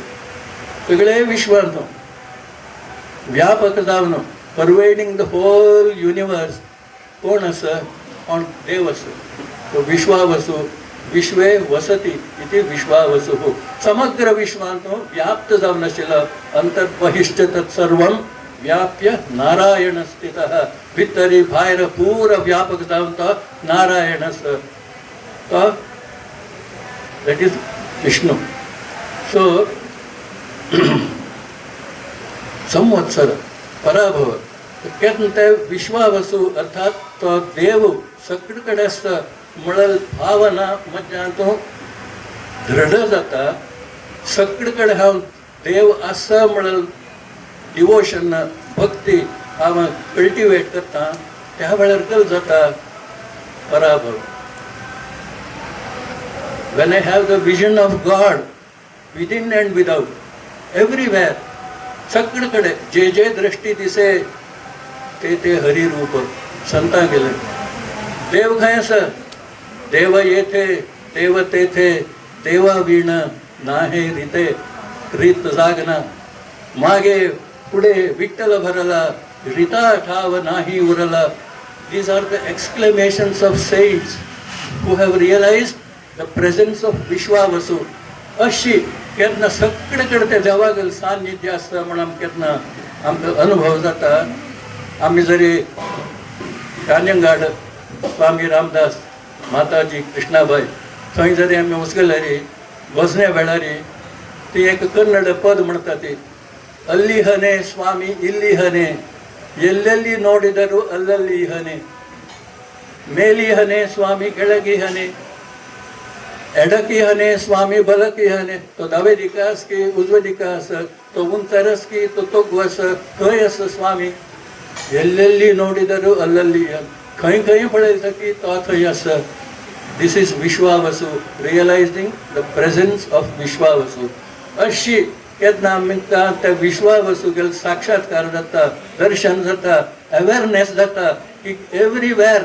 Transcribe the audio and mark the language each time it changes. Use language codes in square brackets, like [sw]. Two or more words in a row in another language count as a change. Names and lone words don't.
[kok] सगळे विश्वांत व्यापक जावन [en] pervading the whole universe [kok] कोण असं कोण देव असं तो विश्वावसू. [sa] विश्वे वसती इथे विश्वावसू हो. [kok] समग्र विश्वांत व्याप्त जावन आशिल्लो [sa] अंतर्बहिश्च तत्सर्वं व्याप्य नारायण स्थित. [kok] भितरी भायर पूर व्यापक जावन तो नारायण आसा तो [en] that is [kok] विष्णू. सो संवत्सर पराभव केन्ना ते विश्वावसू अर्थात तो देव सगळे कडेन आसता म्हणून भावना मध्यान तो दृढ जाता. सगळे कडेन हांव देव आसा म्हणून डिवोशन भक्ती हांव कल्टिवेट करता त्या वेळार कल जाता पराभव. [en] When I have the vision of God within and without, everywhere, [mr] सगळे कडे जे जे दृष्टी दिसे ते ते हरिरूप संतां गेले. [kok] देव खंय आसा [mr] देव येथे देव तेथे देवा वीण नाहे रिते रीत जागना मागे पुढे विठ्ठल भरला रिता ठाव नाही उरला. [en] These are the exclamations of saints who have realized the presence of विश्वावसू. [kok] अशी केन्ना सगळे कडेन ते देवागेल सान्निध्य आसता म्हणून केन्ना आमकां अनुभव जाता. आमी जरी कान्यंगाड स्वामी रामदास माताजी कृष्णाबाई थंय जरी आमी वचगल्यारी वचण्या वेळारी ती एक कन्नड पद म्हणटा ती [kn] ಅಲ್ಲಿ ಹನೆ ಸ್ವಾಮಿ ಇಲ್ಲಿ ಹನೆ ಎಲ್ಲೆಲ್ಲಿ ನೋಡಿದರು ಅಲ್ಲಲ್ಲಿ ಹನೆ ಮೇಲಿ ಹನೆ ಸ್ವಾಮಿ ಕೆಳಗಿ ಹನೆ ಎಡಕಿ ಹನೆ ಸ್ವಾಮಿ ಬಲಕಿ ಹನೆ [kok] तो दावे दिकास की उजवे दिकास तो उंचरस की तो तोगवस खंय आसा स्वामी [kn] ಎಲ್ಲೆಲ್ಲಿ ನೋಡಿದರು ಅಲ್ಲಲ್ಲಿ [kok] खंय खंय पळयता की तो थंय आसा. [en] this is विश्वावसू realizing the presence of विश्वावसू. [kok] अशी केन्ना आमकां त्या विश्वावसू गेल साक्षात्कार जाता दर्शन जाता अवेरनेस जाता की एवरीवेर.